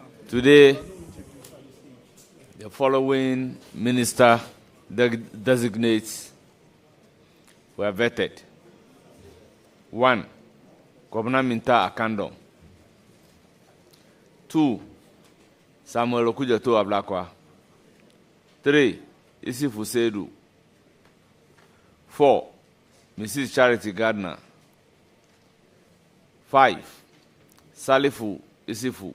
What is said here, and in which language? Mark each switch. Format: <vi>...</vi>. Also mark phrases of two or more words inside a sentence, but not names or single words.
<en>Today, the following minister-designates were vetted. 1. Governor Minta Akandong. 2. Samuel Okujato Ablakwa. 3. Isifu Sedu. 4. Mrs. Charity Gardner. 5. Salifu Isifu.</en>